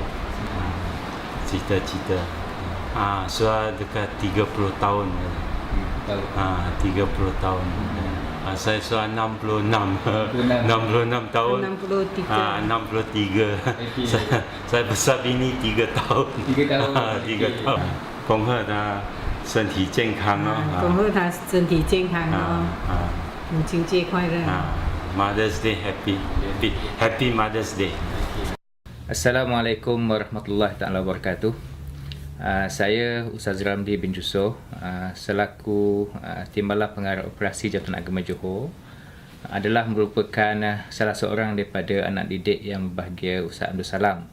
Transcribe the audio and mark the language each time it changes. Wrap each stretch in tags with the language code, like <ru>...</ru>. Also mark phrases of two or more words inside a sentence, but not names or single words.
<ms>Cita-cita. Sudah dekat 30 tahun. 30 tahun. Saya sudah 66 tahun. 63. 63. Saya besar bini 3 tahun. 3 tahun.</ms> <zh>恭贺他身体健康哦。恭贺他身体健康哦。母亲节快乐。</zh> <en>Mother's Day happy Mother's Day.</en> <ar>السلام عليكم ورحمة الله تعالى وبركاته.</ar> <ms>Saya Ustaz Ramli bin Jusoh, selaku Timbalan Pengarah Operasi Jabatan Agama Johor, adalah merupakan salah seorang daripada anak didik yang berbahagia Ustaz Abdul Salam.</ms>